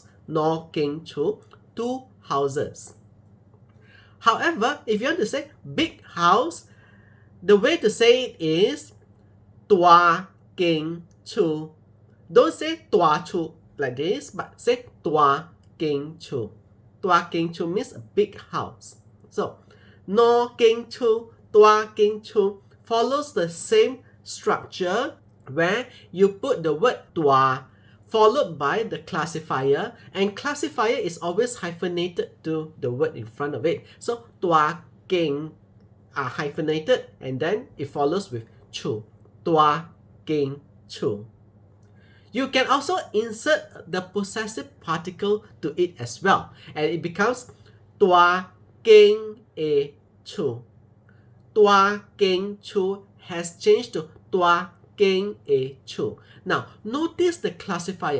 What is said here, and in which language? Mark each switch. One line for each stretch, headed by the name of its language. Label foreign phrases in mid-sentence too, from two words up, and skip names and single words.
Min Nan Chinese: No king chu,
English: two houses. However, if you want to say big house, the way to say it is
Min Nan Chinese: tua king chu.
English: Don't say
Min Nan Chinese: tua chu
English: like this, but say
Min Nan Chinese: tua king chu. Tua king chu
English: means a big house. So
Min Nan Chinese: no king chu, tua king chu
English: follows the same structure where you put the word tua followed by the classifier, and classifier is always hyphenated to the word in front of it. So
Min Nan Chinese: tua king
English: are hyphenated and then it follows with chu.
Min Nan Chinese: Tua king chu.
English: You can also insert the possessive particle to it as well, and it becomes
Min Nan Chinese: tua king e chu. Tua king chu
English: has changed to
Min Nan Chinese: tua king e chu.
English: Now, notice the classifier.